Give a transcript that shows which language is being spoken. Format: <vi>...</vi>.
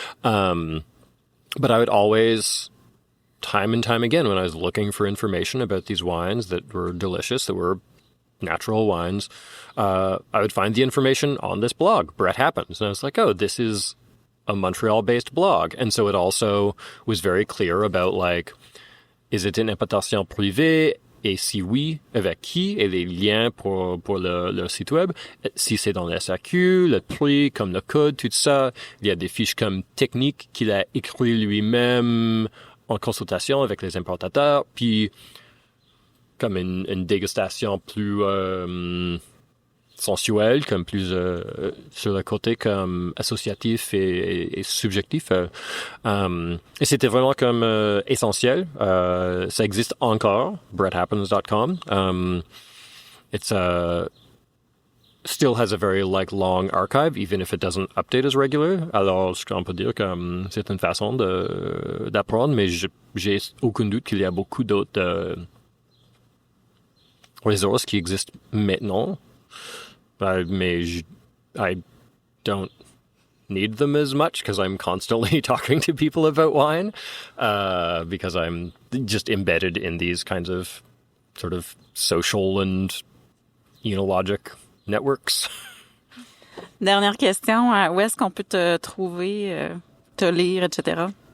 <en>But I would always, time and time again, when I was looking for information about these wines that were delicious, that were natural wines, I would find the information on this blog, Brett Happens. And I was like, oh, this is a Montreal-based blog. And so it also was very clear about, like, is it</en> <fr>une importation privée? Et si oui, avec qui? Et les liens pour le site web. Si c'est dans le SAQ, le prix, comme le code, tout ça. Il y a des fiches comme techniques qu'il a écrit lui-même en consultation avec les importateurs. Puis, comme une dégustation plus sensuelle, comme plus sur le côté comme associatif et subjectif. Et c'était vraiment comme essentiel. Ça existe encore, bretthappens.com.</fr> <en>It's still has a very long archive, even if it doesn't update as regular.</en> <fr>Alors, on peut dire que c'est une façon d'apprendre, mais j'ai aucun doute qu'il y a beaucoup d'autres ressources qui existent maintenant.</fr> <en>Mais I don't need them as much because I'm constantly talking to people about wine because I'm just embedded in these kinds of sort of social and enologic networks.</en> <fr>Dernière question, où est-ce qu'on peut te trouver, te lire, etc.?</fr>